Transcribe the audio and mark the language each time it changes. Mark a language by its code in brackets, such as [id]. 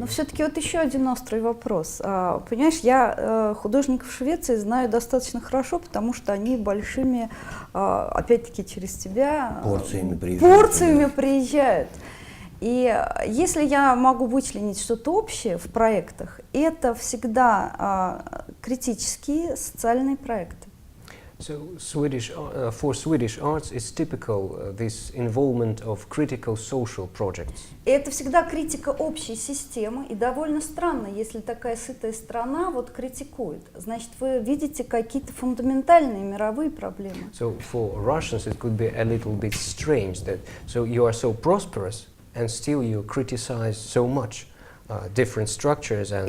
[ru] Но все-таки вот еще один острый вопрос. Понимаешь, я художников Швеции знаю достаточно хорошо, потому что они большими, опять-таки через тебя, порциями приезжают. И если я могу вычленить что-то общее в проектах, это всегда критические социальные проекты. [en] So for Swedish arts, it's typical this involvement of critical social projects. [ru] И это всегда критика общей системы, и довольно странно, если такая сытая страна вот критикует. Значит, вы видите какие-то фундаментальные мировые проблемы. [en] So for Russians, it could be a little bit strange that so you are so prosperous and still you criticize so much different structures and